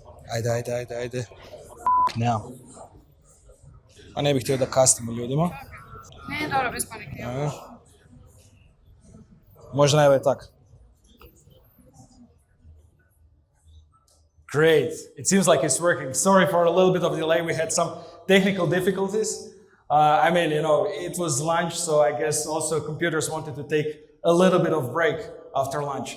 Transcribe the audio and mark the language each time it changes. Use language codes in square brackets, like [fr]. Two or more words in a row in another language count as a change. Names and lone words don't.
[hr] Ajde. Nemam. A ne bih htio da kasnimo ljudima. Ne, dobro, bez panike. Možda najbolje tak. [en] Great. It seems like it's working. Sorry for a little bit of delay. We had some technical difficulties. It was lunch, so I guess also computers wanted to take a little bit of break after lunch.